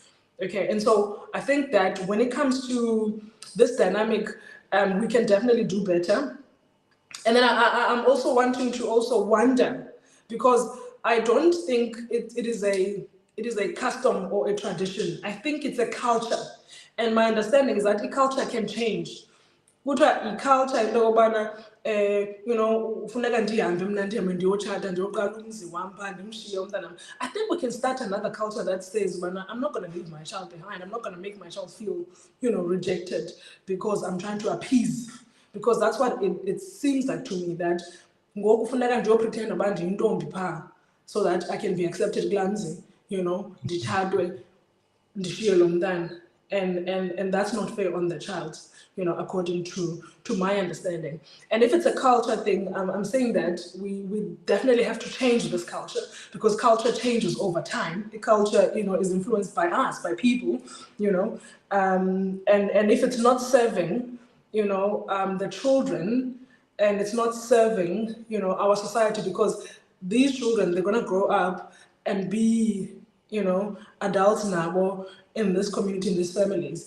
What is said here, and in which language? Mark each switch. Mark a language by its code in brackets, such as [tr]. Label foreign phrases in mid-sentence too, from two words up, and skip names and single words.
[en] Okay, and so I think that when it comes to this dynamic, we can definitely do better. And then I'm also wanting to also wonder, because I don't think it is a custom or a tradition. I think it's a culture. And my understanding is that a culture can change. [xh] Kuthiwa i-culture into yokubana [en] you know, [xh] funeka ndihambe mna ndihambe ndiyotshata ndiyoqala umzi wam phaa ndimshiye umntanam. [en] I think we can start another culture that says, ubana I'm not going to leave my child behind. I'm not going to make my child feel, you know, rejected because I'm trying to appease. Because that's what it seems like to me, that [xh] ngoku funeka ndiyopretenda uba ndiyintombi phaa [en] so that I can be accepted [xh] kulaa mzi, [en] you know, [xh] nditshatwe ndishiye lo mntana. [en] And that's not fair on the child, you know, according to my understanding. And if it's a culture thing, I'm saying that we definitely have to change this culture, because culture changes over time. The culture, you know, is influenced by us, by people, you know, and if it's not serving, you know, the children, and it's not serving, you know, our society, because these children, they're going to grow up and be, you know, adults now in this community, in these families.